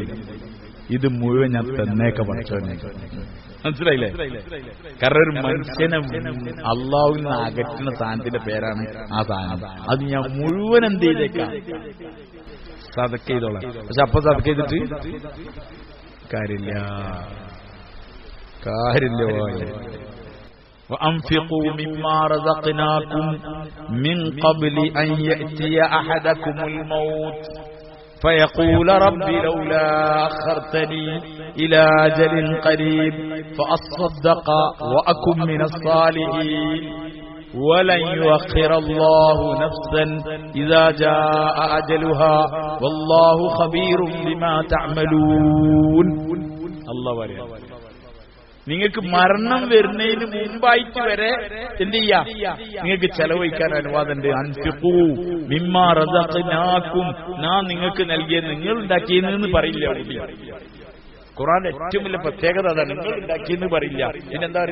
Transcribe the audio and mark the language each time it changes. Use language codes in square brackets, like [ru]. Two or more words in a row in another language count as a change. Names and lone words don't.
[ml] ഇത് മുഴുവൻ ഞാൻ തന്നേക്ക പഠിച്ചോനെ. മനസ്സിലായില്ലേ? കാരണം ഒരു മനുഷ്യനെ അള്ളാഹുവിൽ നിന്ന് അകറ്റുന്ന സാധനത്തിന്റെ പേരാണ് ആ സാധനം. അത് ഞാൻ മുഴുവൻ എന്ത് ചെയ്തേക്കാം, സദക്ക ചെയ്തോളാം. പക്ഷെ അപ്പൊ സദക്ക ചെയ്തിട്ട് കാര്യമില്ല. [ar] وأنفقوا مما رزقناكم من قبل أن يأتي أحدكم الموت فيقول رب لولا أخرتني إلى أجل قريب فأصدق وأكن من الصالحين ولن يؤخر الله نفسا إذا جاء أجلها والله خبير بما تعملون. الله وريا. [ml] നിങ്ങൾക്ക് മരണം വരുന്നതിന് മുമ്പായിട്ട് വരെ എന്ത് ചെയ്യാ, നിങ്ങൾക്ക് ചെലവഴിക്കാൻ അനുവാദമുണ്ട്. [ar] أنفقوا مما رزقناكم, നാം നിങ്ങൾക്ക് നൽകിയ, നിങ്ങൾ ഉണ്ടാക്കിയെന്ന് പറയില്ല. [ml] ഖുർആന്റെ ഏറ്റവും വലിയ പ്രത്യേകത അതാണ്, നിങ്ങൾ ഉണ്ടാക്കിയെന്ന് പറയില്ല.